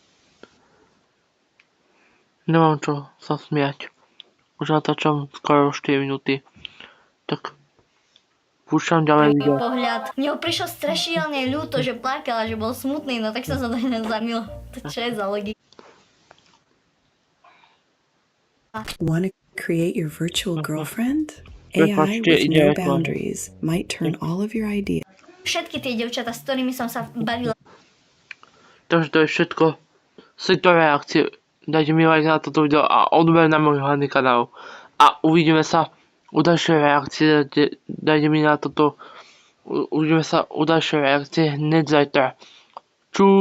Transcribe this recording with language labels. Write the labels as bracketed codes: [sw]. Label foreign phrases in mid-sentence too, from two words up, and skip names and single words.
[sk] Nemám čo sa smiať. Už natáčam skoro 4 minúty. Tak púšťam ďalej video. pohľad. Mne ho prišlo strašidelne ľúto, že plakal a že bol smutný, no tak som sa do neho zamil. To čo je za logika? [en] Want to create your virtual girlfriend? [sk] Prepačte, [en] AI with [sk] ide no reklama. [en] boundaries might turn all of your ideas. [sk] Všetky tie devčatá, s ktorými som sa bavila, Takže to je všetko z tejto reakcie. Dajte mi like na toto video a odber na môj hlavný kanál. A uvidíme sa u ďalšej reakcie. Dajte mi na toto. Uvidíme sa u ďalšej reakcie hneď zajtra.